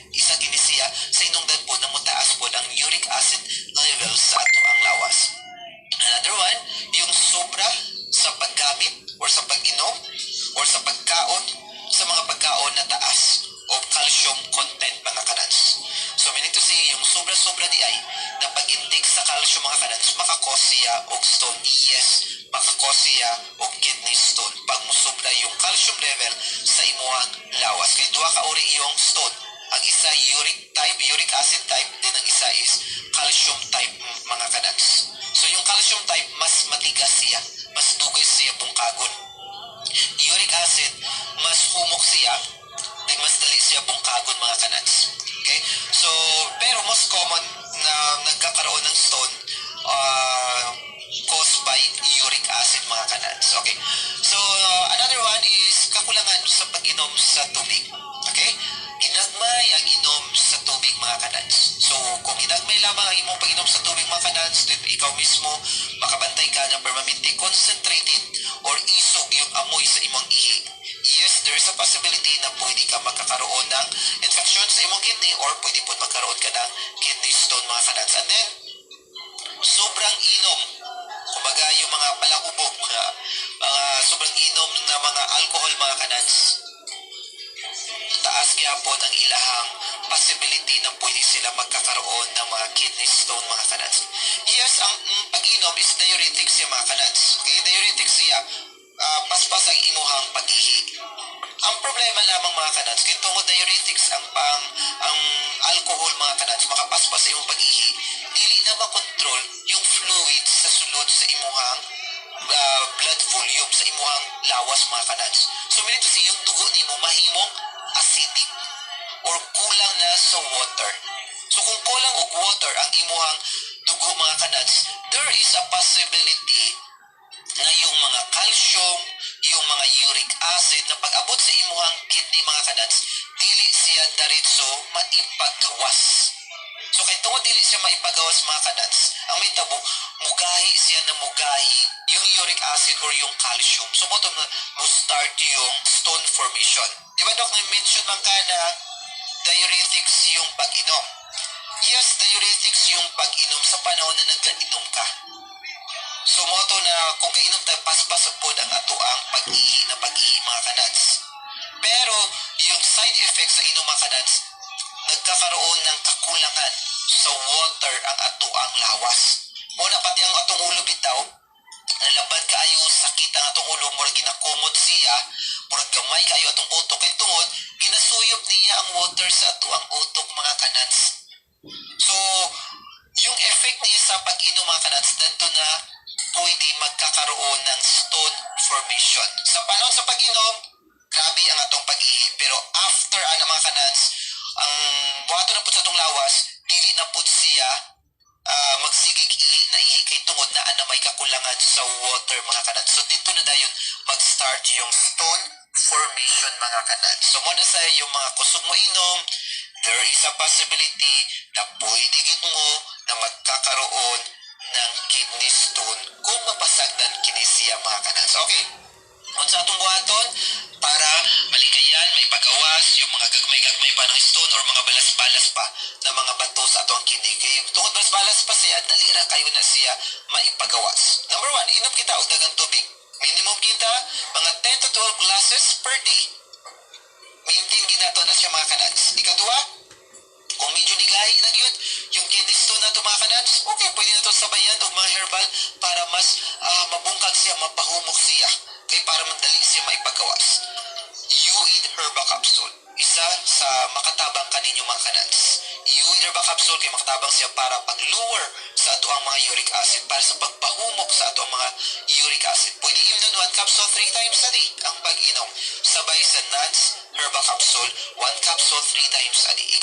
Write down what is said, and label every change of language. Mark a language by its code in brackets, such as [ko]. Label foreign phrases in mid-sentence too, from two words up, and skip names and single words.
[ceb] Isa kini siya sa inungdan po na mutaas po ng [en] uric acid level [ceb] sa ato ang lawas. [en] Another one, [ceb] yung sobra sa paggamit or sa pag-inom or sa pagkaon sa mga pagkaon na taas o [en] calcium content [ceb] mga kanats. [en] So meaning to say, [ceb] yung sobra-sobra di ay na pag-intake sa calcium mga kanats makakos siya og stone. Yes, makakos siya og [en] kidney stone [ceb] pag musobra yung [en] calcium level [ceb] sa imuhang lawas. Kay duha ka uri yung stone. Ang isa [en] uric acid type, [ceb] din ang isa is [en] calcium type [ceb] mga kanats. So yung [en] calcium type [ceb] mas matigas siya, mas dugay siya bungkagon. [en] Uric acid [ceb] mas humok siya, then mas dali siya bungkagon mga kanats. Okay? So pero [en] most common [ceb] na [tl] nagkakaroon ng [ceb] stone [en] caused by uric acid [ceb] mga kanats. Okay? So [en] another one [ceb] is kakulangan sa pag-inom sa tubig. Okay? Ginagmay ang inom sa tubig mga kanats. So kung ginagmay lamang ang imong pag-inom sa tubig mga kanats, then ikaw mismo makabantay ka ng permanente concentrated or isog yung amoy sa imong ihi. Yes, [en] there is a possibility [ceb] na pwede ka magkakaroon ng infection sa imong kidney or pwede po [tl] magkaroon ka ng [en] kidney stone [ceb] mga kanats. And then sobrang inom, kumbaga yung mga palakubog, mga sobrang inom na mga alcohol mga kanats, taas gyapon ang ilahang possibility na pwede sila magkakaroon ng mga [en] kidney stone [ceb] mga kanats. Yes, ang pag-inom is diuretic siya mga kanats. Okay, diuretic siya, paspas ang imuhang pag-ihi. Ang problema lamang mga kanats, kaya tungod diuretics ang alcohol mga kanats, makapaspas sa imong pag-ihi, dili na makontrol yung fluids sa sulod sa imuhang [en] blood volume [ceb] sa imuhang lawas mga kanats. [en] So meaning to say, [ceb] yung dugo nimo mahimong acidic or kulang na sa water. So kung kulang og water ang imuhang dugo mga kanats, [en] there is a possibility [ceb] na yung mga calcium, yung mga uric acid na pag-abot sa imuhang kidney mga kanats, dili siya diretso maipagawas. So kay tungod dili siya maipagawas mga kanats, ang may tabo, mugahi siya na mugahi yung uric acid or yung calcium. So mo start yung [en] stone formation. [ceb] Di ba Dok, na-mention man ka na diuretics yung pag-inom. Yes, diuretics yung pag-inom sa panahon na nagka-inom ka. So mo na kung kainom tayo, paspas po ang ato ang pag-ihi na pag-ihi mga kanats. Pero yung [en] side effects [ceb] sa inom mga kanats, [tl] nagkakaroon ng [ceb] kakulangan sa water ang ato ang lawas. Muna pati ang atong ulo bitaw, nalabad kaayo sakit ang atong ulo, murag ginakumot siya, murag gamay kayo atong utok, kay tungod ginasuyop niya ang water sa ato ang utok mga kanats. So yung effect niya sa pag-inom mga kanads, dito na pwede magkakaroon ng [en] stone formation. [ceb] Sa panahon sa pag-inom, grabe ang atong pag-ihi. Pero after mga kanads, ang buhato na po sa atong lawas, dili na po siya magsigig na ihi kay tungod na may kakulangan sa water mga kanads. So dito na dayon mag-start yung [en] stone formation [ceb] mga kanads. So muna sa yung mga kusog mo inom, [en] there is a possibility [ceb] na pwede gid mo na magkakaroon ng [en] kidney stone [ceb] kung mapasagdan kini siya mga kanads. Okay. Unsa atong buhaton para malikayan, maipagawas yung mga gagmay-gagmay pa ng stone or mga balas-balas pa na mga bato sa atong kidney. Kaya tungod balas-balas pa siya, dali ra kayo na siya maipagawas. Number 1, inom kita og daghang tubig. Minimum kita mga [en] 10 to 12 glasses per day. [ceb] Maintain ginato na siya mga kanads. Ikaduha, kung medyo nigahi na yun, yung [en] kidney stone [ceb] na ito mga kanads, okay, pwede na ito sabayan o mga herbal para mas mabungkag siya, mapahumok siya. Kaya para madali siya maipagawas. Uid Herba Capsule. Isa sa makatabang kaninyo mga kanads. Uid Herba Capsule kay makatabang siya para pag-lower sa ato ang mga [en] uric acid, [ceb] para sa pagpahumok sa ato ang mga [en] uric acid. [ceb] Pwede inom [en] 1 capsule 3 times a day [ceb] ang pag-inom. Sabay sa Nuts Herba Capsule, [en] 1 capsule 3 times a day.